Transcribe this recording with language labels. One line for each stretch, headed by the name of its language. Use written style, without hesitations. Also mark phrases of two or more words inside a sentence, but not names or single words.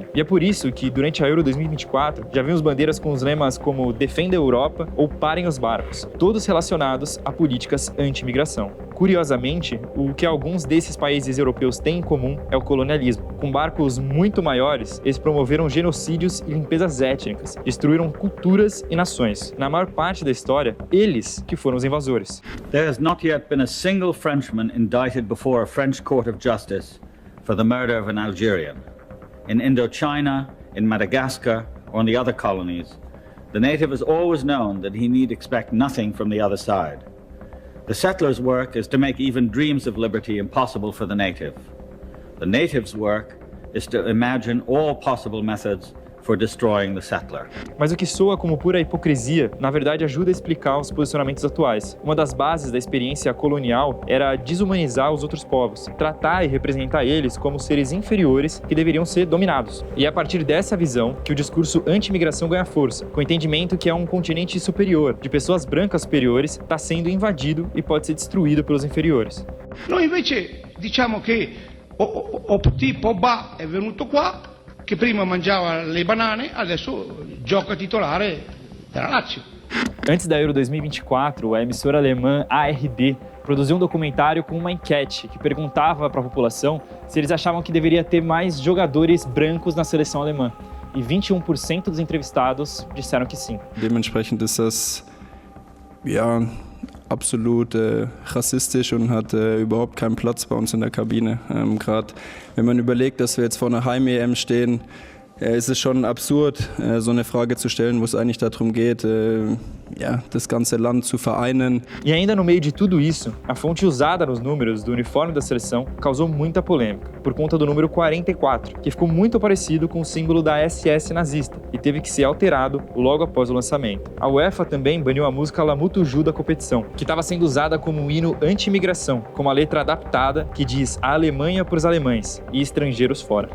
Portuguese: E é por isso que, durante a Euro 2024, já vimos bandeiras com os lemas como Defenda a Europa ou Parem os barcos, todos relacionados a políticas anti-imigração. Curiosamente, o que alguns desses países europeus têm em comum é o colonialismo. Com barcos muito maiores, eles promoveram genocídios e limpezas étnicas, destruíram culturas e nações. Na maior parte da história, eles que foram os invasores.
English: There has not yet been a single Frenchman indicted before a French court of justice for the murder of an Algerian. In Indochina, in Madagascar, or in the other colonies, the native has always known that he need expect nothing from the other side. The settler's work is to make even dreams of liberty impossible for the native. The native's work is to imagine all possible methods for destroying the settler.
Portuguese: Mas o que soa como pura hipocrisia, na verdade ajuda a explicar os posicionamentos atuais. Uma das bases da experiência colonial era desumanizar os outros povos, tratar e representar eles como seres inferiores que deveriam ser dominados. E é a partir dessa visão que o discurso anti-imigração ganha força, com o entendimento que é um continente superior, de pessoas brancas superiores, está sendo invadido e pode ser destruído pelos inferiores.
Italian: Noi invece diciamo che Pogba è venuto qua, che prima mangiava le banane, adesso gioca titolare della Lazio.
Portuguese: Antes da Euro 2024, a emissora alemã ARD produziu um documentário com uma enquete que perguntava para a população se eles achavam que deveria ter mais jogadores brancos na seleção alemã. E 21% dos entrevistados disseram que sim.
German: Dementsprechend ist das absolut rassistisch und hat überhaupt keinen Platz bei uns in der Kabine. Gerade wenn man überlegt, dass wir jetzt vor einer Heim-EM stehen, Es ist schon absurd, so eine Frage zu stellen, wo es eigentlich darum geht, das ganze Land zu vereinen.
Portuguese: E ainda no meio de tudo isso, a fonte usada nos números do uniforme da seleção causou muita polêmica, por conta do número 44, que ficou muito parecido com o símbolo da SS nazista e teve que ser alterado logo após o lançamento. A UEFA também baniu a música Lamutuju da competição, que estava sendo usada como um hino anti-imigração, com uma letra adaptada que diz a Alemanha para os alemães e estrangeiros fora.